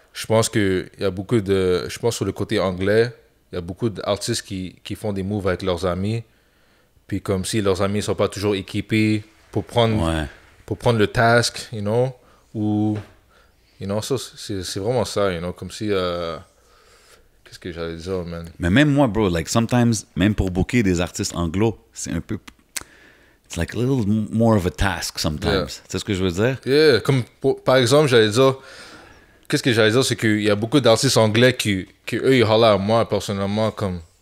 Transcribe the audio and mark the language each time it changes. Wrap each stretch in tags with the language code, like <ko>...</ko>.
<fr>Je pense que il y a beaucoup de, je pense sur le côté anglais, il y a beaucoup d'artistes qui font des moves avec leurs amis, puis comme si leurs amis sont pas toujours équipés pour prendre le task,</fr> <en>you know,</en> <fr>ou you know, ça c'est vraiment ça, you know, comme si qu'est-ce que j'allais dire, man? Mais même moi, bro,</fr> <en>like sometimes,</en> <fr>même pour booker des artistes anglo, c'est un peu...</fr> <en>It's like a little more of a task sometimes. Yeah.</en> <fr>Tu sais ce que je veux dire? Yeah, comme par exemple, j'allais dire... Qu'est-ce que j'allais dire, c'est qu'il y a beaucoup d'artistes anglais qui eux, ils hollent à moi, personnellement, comme...</fr>